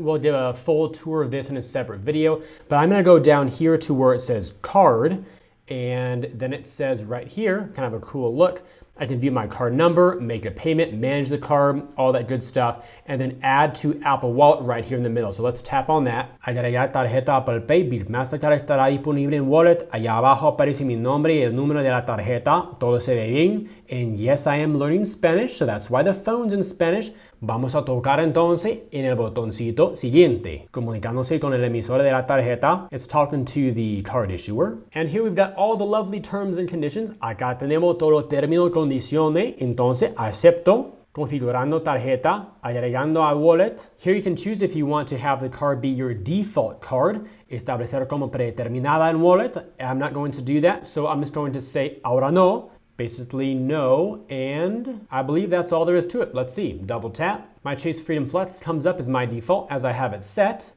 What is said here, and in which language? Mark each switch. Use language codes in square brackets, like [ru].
[en] We'll give a full tour of this in a separate video, but I'm gonna go down here to where it says card, and then it says right here, kind of a cool look, I can view my card number, make a payment, manage the card, all that good stuff, and then add to Apple Wallet right here in the middle. So let's tap on that. [es] Agregar tarjeta Apple Pay, Bilt Mastercard estará disponible en Wallet. Allá abajo aparece mi nombre y el número de la tarjeta. Todo se ve bien. [en] And yes, I am learning Spanish, so that's why the phone's in Spanish. [es] Vamos a tocar entonces en el botoncito siguiente. Comunicándose con el emisor de la tarjeta. [en] It's talking to the card issuer. And here we've got all the lovely terms and conditions. [es] Acá tenemos todos los términos y condiciones. Entonces, acepto. Configurando tarjeta, agregando a wallet. [en] Here you can choose if you want to have the card be your default card. [es] Establecer como predeterminada en wallet. [en] I'm not going to do that, so I'm just going to say [es] ahora no. [en] Basically no, and I believe that's all there is to it. Let's see, double tap. My Chase Freedom Flex comes up as my default as I have it set.